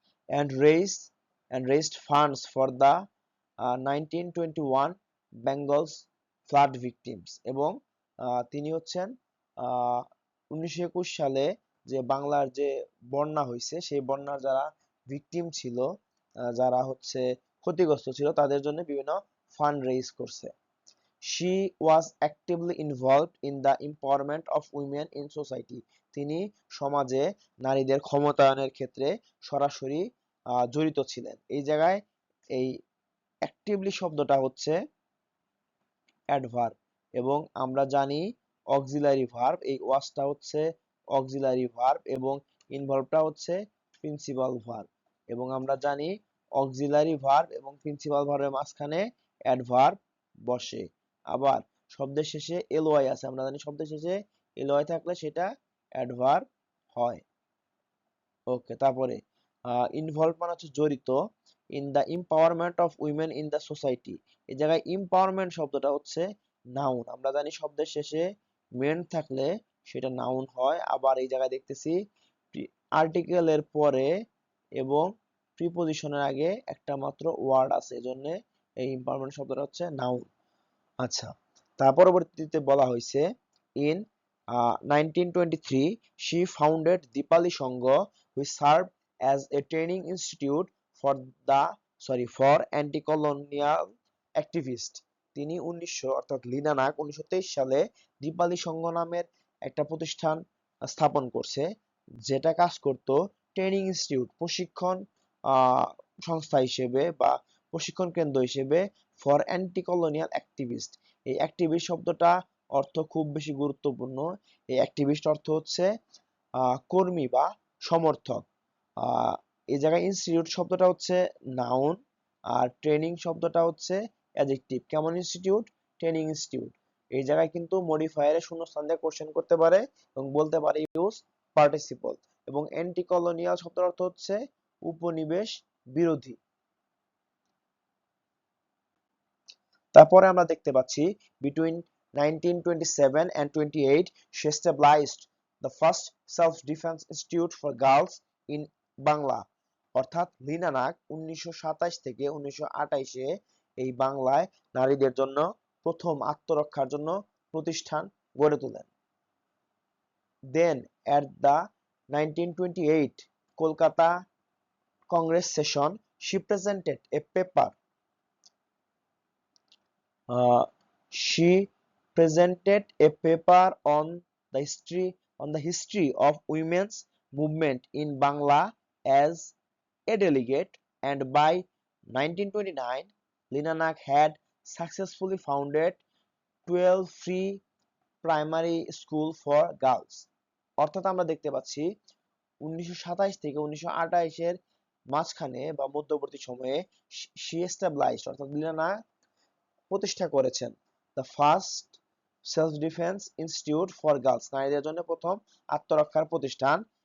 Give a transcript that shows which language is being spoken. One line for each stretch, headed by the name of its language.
Bangla: and raised funds for the 1921 Bengal's flood victims, এবং তিনি হচ্ছেন 1921 সালে যে বাংলার যে বন্যা হয়েছে সেই বন্যার যারা ভিকটিম ছিল, যারা হচ্ছে ক্ষতিগ্রস্ত ছিল, তাদের জন্য বিভিন্ন ফান্ড রেইজ করছে।
English: She was actively involved in the empowerment of women in society, তিনি সমাজে নারীদের ক্ষমতায়নের ক্ষেত্রে সরাসরি জড়িত ছিলেন।
Bangla: এই জায়গায় এই অ্যাক্টিভলি শব্দটা হচ্ছে অ্যাডভার্ব, এবং আমরা জানি অক্সিলারি ভার্ব, এই ওয়াজটা হচ্ছে অক্সিলারি ভার্ব এবং ইনভলভটা হচ্ছে প্রিন্সিপাল ভার্ব, এবং আমরা জানি অক্সিলারি ভার্ব এবং প্রিন্সিপাল ভার্বের মাঝখানে অ্যাডভার্ব বসে। আবার শব্দের শেষে এলওয়াই আছে, আমরা জানি শব্দের শেষে এলওয়াই থাকলে সেটা অ্যাডভার্ব হয়। ওকে, তারপরে ইনভলভ মানে হচ্ছে জড়িত, in the empowerment of women in the society, এই জায়গায় এম্পাওয়ারমেন্ট শব্দটা হচ্ছে নাউন, আমরা জানি শব্দের শেষে মেন থাকলে সেটা নাউন হয়। আবার এই জায়গায় দেখতেছি আর্টিকেলের পরে এবং প্রিপোজিশনের আগে একটা মাত্র ওয়ার্ড আছে, এজন্য এই এম্পাওয়ারমেন্ট শব্দটা হচ্ছে নাউন।
English: আচ্ছা, তার পরবর্তীতে বলা হয়েছে in 1923 she founded Dipali Sangha which served as a training institute for the for anti colonial activist.
Bangla: তিনি 1900 অর্থাৎ লিনা নাগ 1923 সালে দীপালি সংঘ নামের একটা প্রতিষ্ঠান স্থাপন করছে, যেটা কাজ করত ট্রেনিং ইনস্টিটিউট, প্রশিক্ষণ আহ, সংস্থা হিসেবে বা প্রশিক্ষণ কেন্দ্র হিসেবে ফর অ্যান্টি কলোনিয়াল অ্যাক্টিভিস্ট। এই অ্যাক্টিভিস্ট শব্দটা অর্থ খুব বেশি গুরুত্বপূর্ণ। এই অ্যাক্টিভিস্ট অর্থ হচ্ছে কর্মী বা সমর্থক। আহ, এই জায়গায় ইনস্টিটিউট শব্দটা হচ্ছে নাউন, আর ট্রেনিং শব্দটা হচ্ছে অ্যাডজেক্টিভ। কেমন ইনস্টিটিউট? Training institute. এই জায়গায় কিন্তু মডিফায়ারের শূন্যস্থান দিয়ে কোশ্চেন করতে পারে এবং বলতে পারে ইউজ পার্টিসিপল। এবং অ্যান্টি কলোনিয়াল শব্দের অর্থ হচ্ছে উপনিবেশ বিরোধী।
English: তারপরে আমরা দেখতে পাচ্ছি between 1927 and 28 she established the first self-defense institute for girls in Bangla.
Bangla: অর্থাৎ লিনা নাগ 1927 থেকে 1928 এই বাংলায় নারীদের জন্য প্রথম আত্মরক্ষার জন্য প্রতিষ্ঠান গড়ে তোলেন।
English: Then at the 1928 Kolkata Congress session she presented a paper. She presented a paper on the history of women's movement in Bangla as a delegate, and by 1929 Lina Nag had successfully founded 12 free primary school for girls.
Bangla: অর্থাৎ আমরা দেখতে পাচ্ছি 1927 থেকে 1928 এর মাঝখানে বা মধ্যবর্তী সময়ে she established অর্থাৎ লিনা নাগ প্রতিষ্ঠা করেছেন the first self defence institute for girls, নারীদের জন্য প্রথম আত্মরক্ষার প্রতিষ্ঠান।